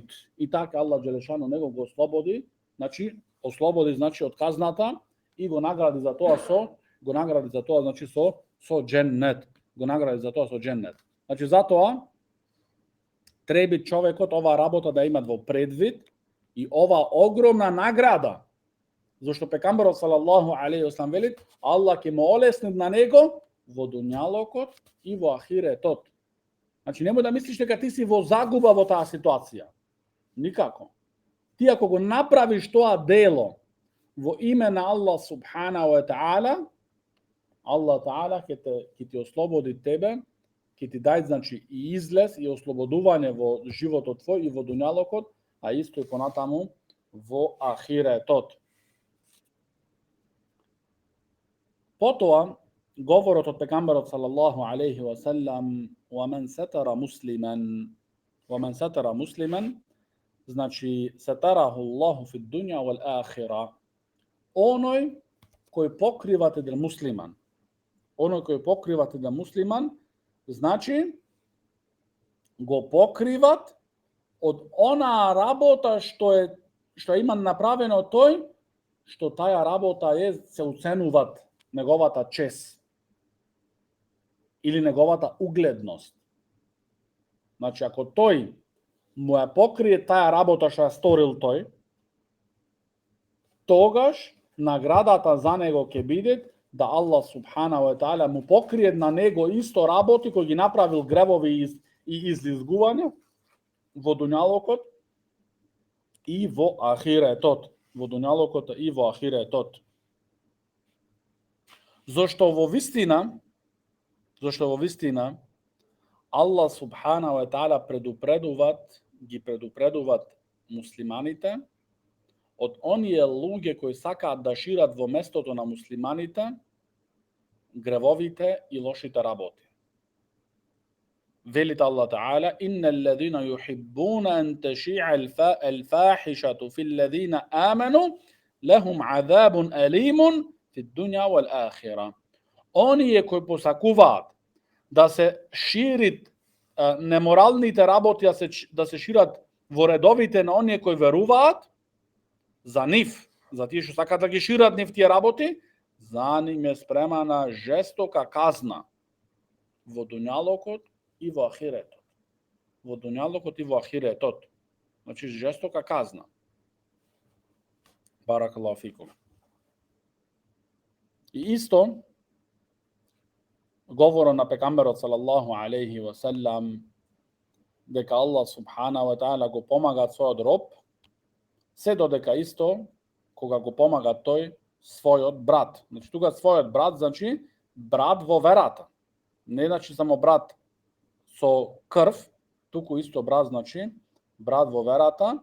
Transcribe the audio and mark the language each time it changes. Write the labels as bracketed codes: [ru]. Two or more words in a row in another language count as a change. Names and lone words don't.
[mk] И така Allah Джелешану него го ослободи, значи ослободи значи од казната и го награди за тоа значи со џеннет. Го награди за тоа со џеннет. Значи затоа треба човекот ова работа да има во предвид и ова огромна награда. Зашто пекамберот [ar] صلى الله عليه وسلم [mk] вели, Allah ќе му олесни на него во дуњалокот и во ахиретот. Значи немој да мислиш дека ти си во загуба во таа ситуација. Никако. Ти ако го направиш тоа дело во име на Allah [ar] سبحانه وتعالى, [mk] Allah Ta'ala ќе ти ослободи тебе, ќе ти дај значи и излез и ослободување во животот твој и во дуњалокот, а исто и понатаму во ахиретот. Потоа говорот од пекамберот [ar] صلى الله عليه وسلم, وَمَنْ سَتَرَ مُسْلِمًا, [mk] значи [ar] ستره الله في الدنيا والآخرة. [mk] Оној кој покрива еден муслиман, Оно кој покриват еден муслиман, значи го покриват од онаа работа што има направено тој, што таја работа се оценуват неговата чест или неговата угледност. Значи, ако тој му ја покрие таја работа што ја сторил тој, тогаш наградата за него ќе биде да Аллах [ar] سبحانه وتعالى [mk] му покрие на него исто работи кои ги направил гревови и излизгувања во дуњалокот и во ахиретот. Во дуњалокот и во ахиретот. Зошто во вистина Аллах [ar] سبحانه وتعالى [mk] ги предупредуваат муслиманите од оние луѓе кои сакаат да шират во местото на муслиманите гревовите и лошите работи. [ar] Велит Аллах Таala: "إن الذين يحبون أن تشيع الفاحشة في الذين آمنوا لهم عذاب أليم في الدنيا والآخرة." [mk] Оние кои посакуваат да се ширит неморалните работи, да се шират во редовите на оние кои веруваат, за нив, за тие што сакаат да ги шират нив тие работи, за нив е спремана жестока казна во дуњалокот и во ахиретот. Во дуњалокот и во ахиретот. Значи жестока казна. [ar] بارك الله فيكم. [mk] И исто говоро на пекамберот [ar] صلى الله عليه وسلم [mk] дека Аллах [ar] سبحانه وتعالى [mk] го помага својот роб, се додека исто кога го помага тој својот брат. Значи тука својот брат значи брат во верата. Не значи само брат со крв, туку исто брат значи брат во верата.